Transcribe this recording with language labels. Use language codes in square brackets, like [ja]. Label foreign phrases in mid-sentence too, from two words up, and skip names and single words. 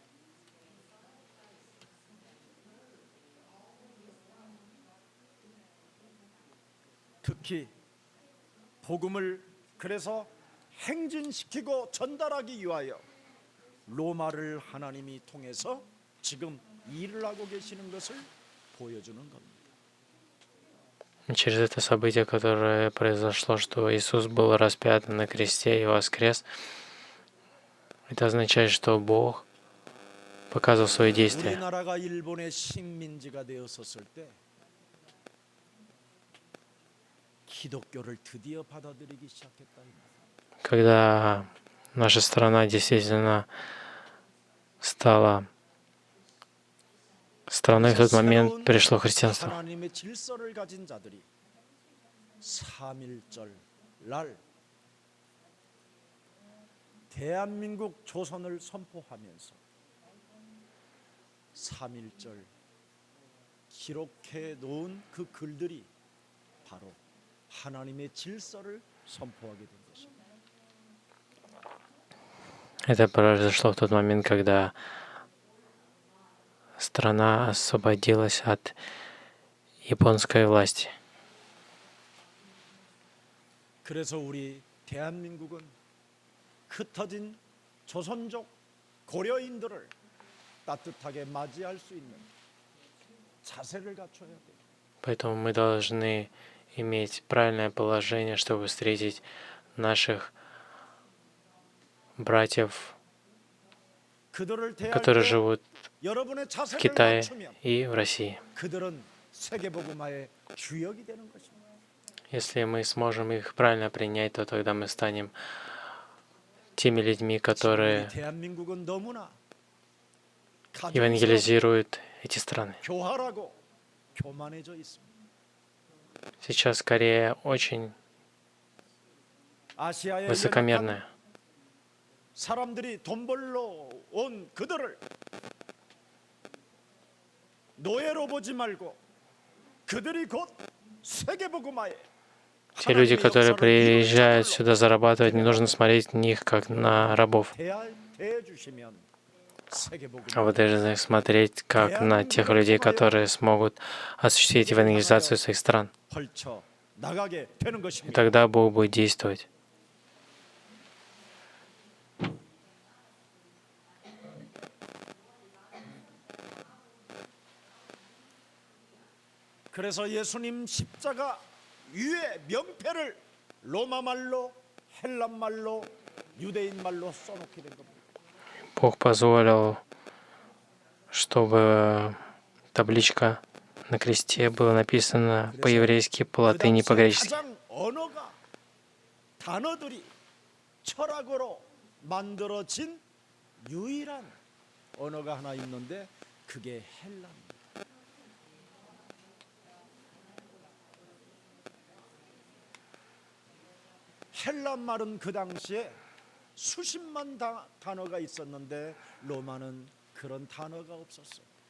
[ko] 특히 복음을 그래서 행진시키고 전달하기 위하여 로마를 하나님이 통해서 지금 일을 하고 계시는 것을 보여주는 겁니다. [ru] Через это событие, которое произошло, что Иисус был распят на кресте и воскрес, это означает, что Бог показывал свои действия. [ko] 우리나라가 일본의 식민지가 되었었을 때 기독교를 드디어 받아들이기 시작했다 이 말이에요. [ru] Когда наша страна действительно стала страной, в тот момент пришло христианство. [ko] 하나님의 질서를 가진 자들이 삼일절 날 대한민국 조선을 선포하면서 삼일절 기록해 놓은 그 글들이 바로 하나님의 질서를 선포하게 된 것입니다. [ru] Это произошло в тот момент, когда страна освободилась от японской власти. [ko] 그래서 우리 대한민국은 흩어진 조선족 고려인들을 따뜻하게 맞이할 수 있는 자세를 갖춰야 돼요. [ru] Поэтому мы должны иметь правильное положение, чтобы встретить наших братьев, [ko] 그들을 대할 [ru] которые [ko] 때 [ru] живут [ko] 여러분의 [ru] в [ko] 자세를 [ru] Китае [ko] 갖추면 [ru] и в России. [ko] 그들은 세계복음화의 주역이 되는 것입니다. [ru] Если мы сможем их правильно принять, то тогда мы станем теми людьми, [ko] 우리 [ru] которые [ko] 대한민국은 너무나 가증스럽고 [ru] евангелизируют эти страны. [ko] 교활하고 교만해져 있습니다. [ru] Сейчас Корея очень [ko] 아시아의 [ru] высокомерная. [ko] 연약한 사람들이 돈 벌러 온 그들을 노예로 보지 말고 그들이 곧 세계복음화에 [ru] Те люди, которые приезжают сюда зарабатывать, не нужно смотреть на них как на рабов, [ko] 대해주시면 [ru] а [ko] 세계복음화 [ru] вы должны смотреть как на тех людей, которые смогут осуществить евангелизацию своих стран. [ko] 펼쳐 나가게 되는 [ru] И [ko] 것입니다. [ru] тогда Бог будет действовать. [ko] 그래서 예수님 십자가 위에 명패를 로마 말로 헬란 말로 유대인 말로 써놓게 된 겁니다. [ru] Бог позволил, чтобы табличка На кресте было написано [ko] 그래서 [ru] по-еврейски, по [ko] 그 [ru] латыни, [ko] 당시에 [ru] по-гречески. [ko] 가장 언어가 단어들이 철학어로 만들어진 유일한 언어가 하나 있는데 그게 헬라입니다. 헬라 말은 그 당시에 수십만 단어가 있었는데 로마는 그런 단어가 없었어요.